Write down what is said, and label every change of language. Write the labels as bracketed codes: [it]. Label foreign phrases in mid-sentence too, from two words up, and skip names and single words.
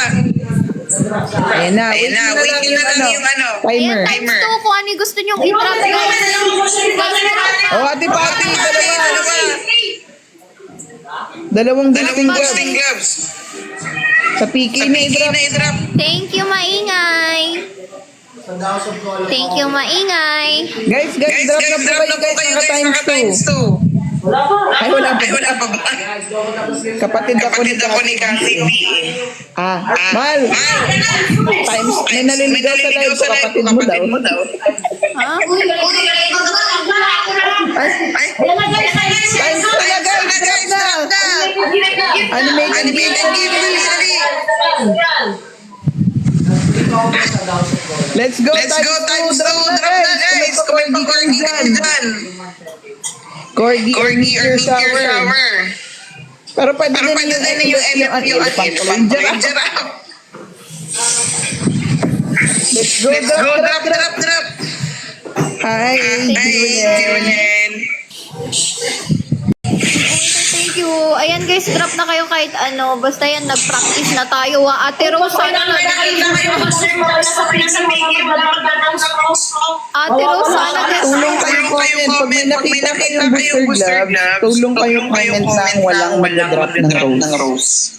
[tl] Ayan na, wait na lang yung timer. Ayan, times 2 kung ano yung gusto nyong i-drop guys. O, Ate Pati, dalawang [en] boosting gloves. [tl] Sa PK na i-drop. [en] Thank you, [tl] maingay. Guys, drop na po kayo guys, naka times 2. Ay, wala pa ba? Kapatid ako ni Cassie. Mal. Times, may naliligaw sa live ko, kapatid mo daw. Ha? Times na guys, drop na. [en] Animated video. Let's go, times 2, drop na guys. [tl] Comment pa Corgi dyan. Corgi or [en] meteor shower. [tl] Pero pwede din yung elephant ko lang. [en] Let's go, drop. Hi, Julian. Thank you. [tl] Ayan guys, drop na kayo kahit ano. Basta yan, nag-practice na tayo. Ate Rose, sana Tulong kayo comment. Pag may nakita kayong [en] booster gloves, [tl] tulong kayo comment lang walang mag-drop ng rose.